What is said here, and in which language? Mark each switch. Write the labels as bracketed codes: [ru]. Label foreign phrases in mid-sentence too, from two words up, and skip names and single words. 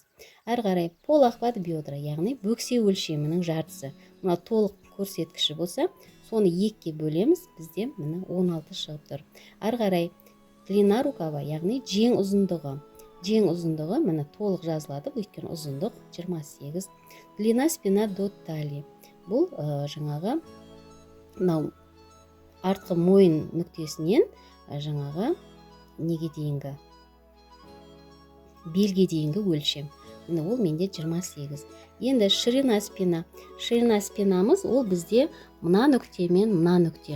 [kk] Әрі қарай [ru] полохват бедра, [kk] яғни бөксе өлшемінің жартысы. Мына толық көрсеткіші болса, соны 2-ге бөлеміз, бізде міне 16 шығып тұр. Әрі қарай [ru] длина рукава, [kk] яғни жең ұзындығы. Жең ұзындығы міне толық жазылады, өйткені ұзындық 28. [ru] Длина спина до талии. [kk] Бұл жаңағы артқы мойын нүктесінен жаңағы неге дейінгі белге дейінгі өлшем. Ол менде 28. Енді [ru] ширина спина. Ширина спинамыз [kk] ол бізде мына нүкте мен мына нүкте.